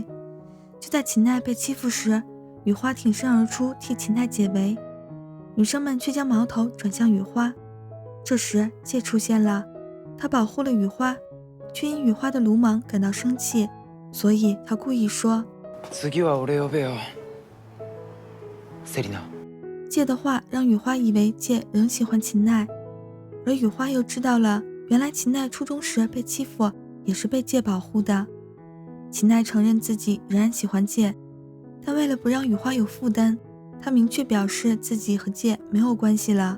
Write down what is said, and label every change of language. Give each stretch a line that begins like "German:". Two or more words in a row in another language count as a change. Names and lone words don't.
Chinese: 就在秦奈被欺负时，雨花挺身而出替秦奈解围，女生们却将矛头转向雨花。这时介出现了，他保护了雨花，却因雨花的鲁莽感到生气，所以他故意说
Japanese: 次は俺呼べよ。セリナ。
Chinese: 介的话让雨花以为介仍喜欢秦奈，而雨花又知道了原来秦奈初中时被欺负也是被介保护的。秦奈承认自己仍然喜欢介，但为了不让雨花有负担，他明确表示自己和介没有关系了。